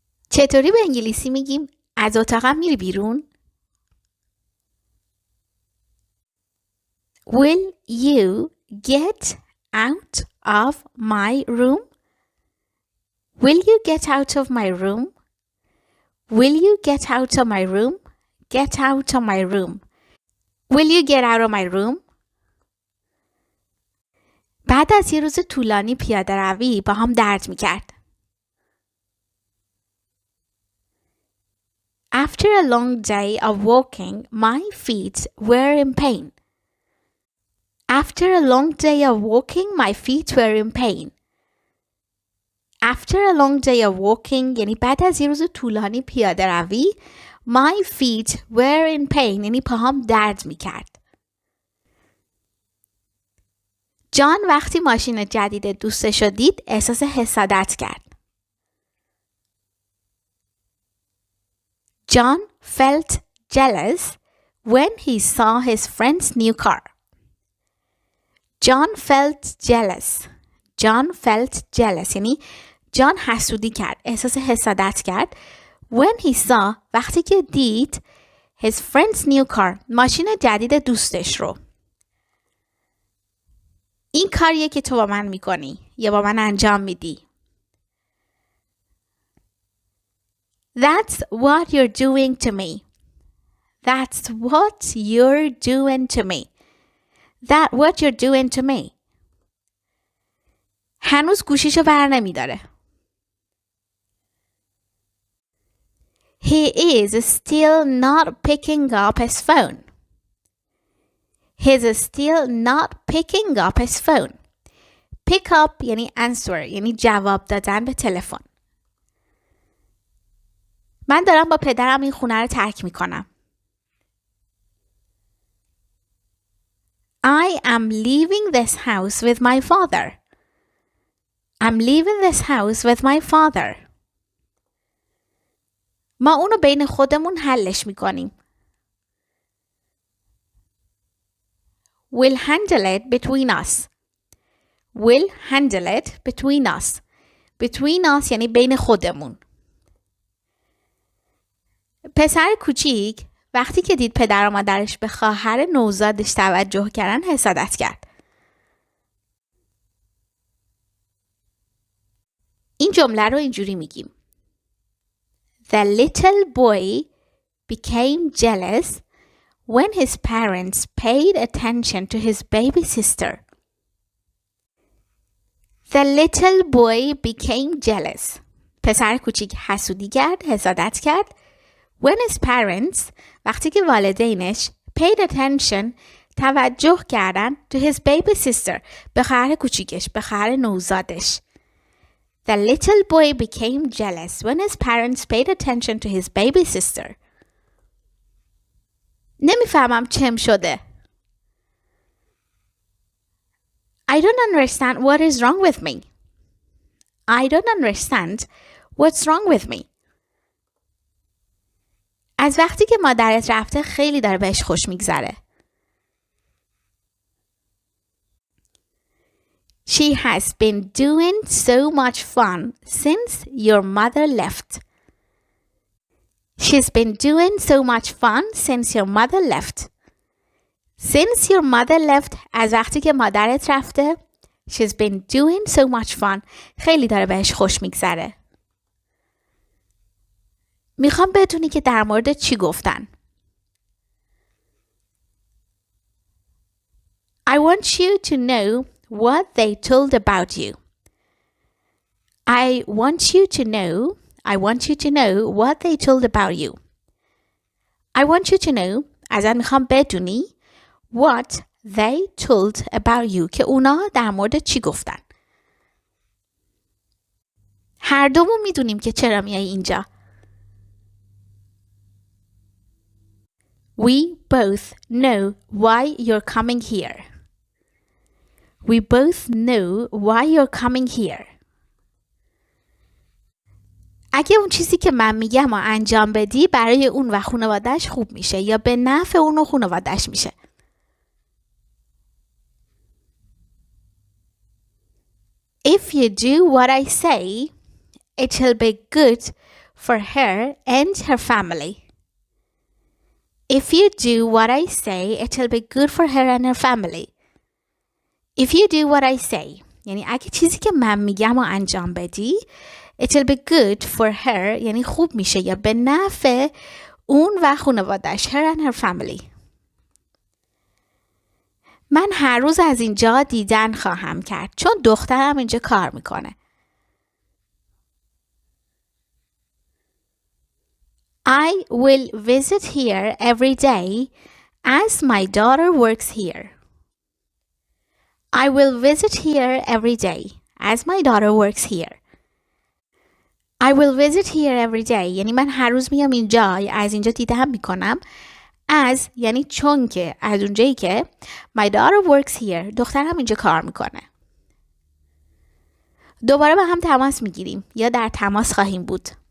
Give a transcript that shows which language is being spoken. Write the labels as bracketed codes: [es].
[fa] چطوری به انگلیسی میگیم از اتاقم میری بیرون؟ [en] Will you get out of my room? Will you get out of my room? Will you get out of my room? Get out of my room. Will you get out of my room? [fa] بعد از یه روز طولانی پیاده روی با هم درد میکرد. [en] After a long day of walking, my feet were in pain. After a long day of walking, my feet were in pain. After a long day of walking [fa] یعنی بعد از یه روز طولانی پیاده روی [en] my feet were in pain [fa] یعنی پاهام درد میکرد. جان وقتی ماشین جدید دوستش رو دید احساس حسادت کرد. [en] John felt jealous when he saw his friend's new car. John felt jealous. John felt jealous [fa] یعنی جان حسودی کرد، احساس حسادت کرد. [en] When he saw [fa] وقتی که دید [en] his friend's new car [fa] ماشین جدید دوستش رو. این کاریه که تو با من میکنی یا با من انجام میدی. [en] That's what you're doing to me. That's what you're doing to me. That's what you're doing to me. [fa] هنوز گوشیشو بر نمیداره. [en] He is still not picking up his phone. He's still not picking up his phone. Pick up [fa] یعنی answer یعنی جواب دادن به تلفن. من دارم با پدرم این خونه رو ترک میکنم. [en] I am leaving this house with my father. I'm leaving this house with my father. [fa] ما اونو بین خودمون حلش میکنیم. [en] We'll handle it between us. We'll handle it between us. Between us [fa] یعنی بین خودمون. پسر کوچیک وقتی که دید پدر و مادرش به خواهر نوزادش توجه کردن حسادت کرد. این جمله رو اینجوری میگیم. [en] The little boy became jealous when his parents paid attention to his baby sister. The little boy became jealous. [fa] پسر کوچیک حسودی کرد، حسادت کرد. [en] When his parents [fa] وقتی که والدینش [en] paid attention [fa] توجه کردن [en] to his baby sister [fa] به خواهر کوچیکش، به خواهر نوزادش. [en] The little boy became jealous when his parents paid attention to his baby sister. [fa] نمیفهمم چم شده. [en] I don't understand what is wrong with me. I don't understand what's wrong with me. [fa] از وقتی که مادرت رفته خیلی داره بهش خوش میگذره. [en] She has been doing so much fun since your mother left. She's been doing so much fun since your mother left. Since your mother left [fa] از وقتی که مادرت رفته [en] She's been doing so much fun [fa] خیلی داره بهش خوش میگذره. میخوام بدونی که در مورد چی گفتن. [en] I want you to know what they told about you. I want you to know what they told about you. I want you to know [fa] ازت میخوام بدونی [en] what they told about you [fa] که اونا در مورد چی گفتن. هر دومون میدونیم که چرا میای اینجا. [en] We both know why you're coming here. We both know why you're coming here. [fa] اگه اون چیزی که من میگم و انجام بدی برای اون و خانواده‌اش خوب میشه یا به نفع اون و خانواده‌اش میشه. [en] If you do what I say, it'll be good for her and her family. If you do what I say, it'll be good for her and her family. If you do what I say, [fa] یعنی اگه چیزی که من میگم رو انجام بدی, [en] it'll be good for her, [fa] یعنی خوب میشه یا به نفع اون و خانواده‌اش, [en] her and her family. [fa] من هر روز از اینجا دیدن خواهم کرد چون دخترم اینجا کار میکنه. [en] I will visit here every day as my daughter works here. I will visit here every day as my daughter works here. I will visit here every day [fa] یعنی من هر روز میام اینجا از اینجا دیدن میکنم. as یعنی چون که از اونجایی که [en] my daughter works here [fa] دخترم اینجا کار میکنه. دوباره با هم تماس میگیریم یا در تماس خواهیم بود.